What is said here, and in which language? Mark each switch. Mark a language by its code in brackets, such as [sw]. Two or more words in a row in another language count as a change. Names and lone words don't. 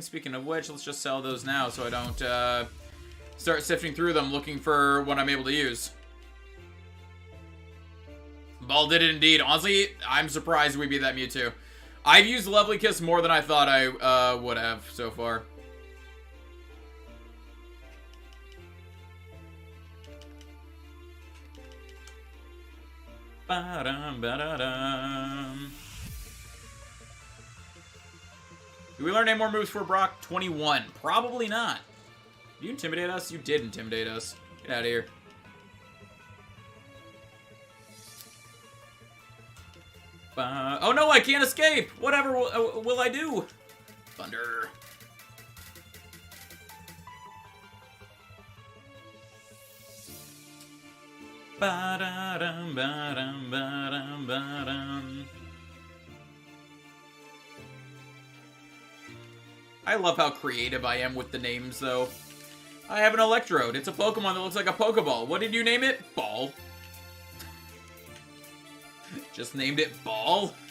[en] Speaking of which, let's just sell those now so I don't start sifting through them looking for what I'm able to use. Ball did it indeed. Honestly, I'm surprised we beat that Mewtwo. I've used Lovely Kiss more than I thought I would have so far. Ba-dum, ba-da-dum. Do we learn any more moves for Brock? 21. Probably not. Did you intimidate us? You did intimidate us. Get out of here. Oh no, I can't escape! Whatever will I do? Thunder. Ba-da-dum, ba-dum, ba-dum, ba-dum. I love how creative I am with the names, though. I have an Electrode. It's a Pokemon that looks like a Pokeball. What did you name it? Ball. Just named it Ball.